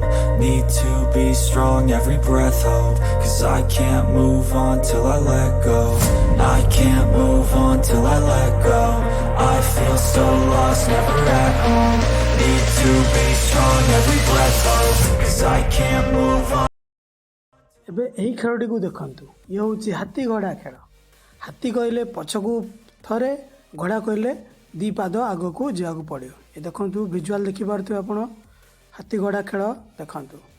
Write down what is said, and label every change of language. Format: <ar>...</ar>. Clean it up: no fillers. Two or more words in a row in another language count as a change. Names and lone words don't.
<en>Need to be strong, every breath hold. Cause I can't move on till I let go. I can't move on till I let go. I feel so lost, never at home. Need to be strong, every breath hold. Cause I can't move on.</en> <or>ଏବେ ଏହି ଖେଳଟିକୁ ଦେଖନ୍ତୁ। ଇଏ ହେଉଛି ହାତୀ ଘୋଡ଼ା ଖେଳ। ହାତୀ କହିଲେ ପଛକୁ ଥରେ, ଘୋଡ଼ା କହିଲେ ଦୁଇ ପାଦ ଆଗକୁ ଯିବାକୁ ପଡ଼ିବ। ଏ ଦେଖନ୍ତୁ ଭିଜୁଆଲ ଦେଖିପାରୁଥିବେ ଆପଣ। ହାତୀ ଘୋଡ଼ା ଖେଳ ଦେଖନ୍ତୁ।</or>